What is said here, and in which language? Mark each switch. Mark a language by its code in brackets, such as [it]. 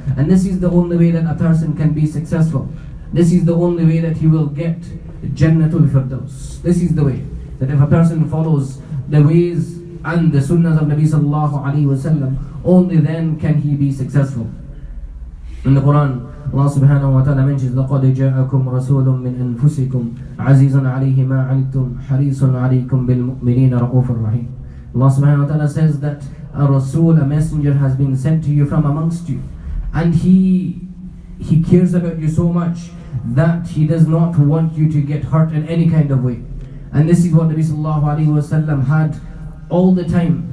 [en] And this is the only way that a person can be successful. This is the only way that he will get Jannatul Firdaus. This is the way, that if a person follows the ways and the sunnahs of Nabi sallallahu alayhi wasallam, only then can he be successful. In the Quran, Allah subhanahu wa ta'ala mentions [ar] لَقَدْ جَاءَكُمْ رَسُولٌ مِّنْ أَنفُسِكُمْ عَزِيزٌ عَلَيْهِ مَا عَنِتُّمْ حَرِيصٌ عَلَيْكُمْ بِالْمُؤْمِنِينَ رَءُوفٌ رَحِيمٌ. [en] Allah subhanahu wa ta'ala says that a Rasul, a messenger, has been sent to you from amongst you, and he cares about you so much that he does not want you to get hurt in any kind of way. And this is what Nabi sallallahu alaihi wasallam had all the time.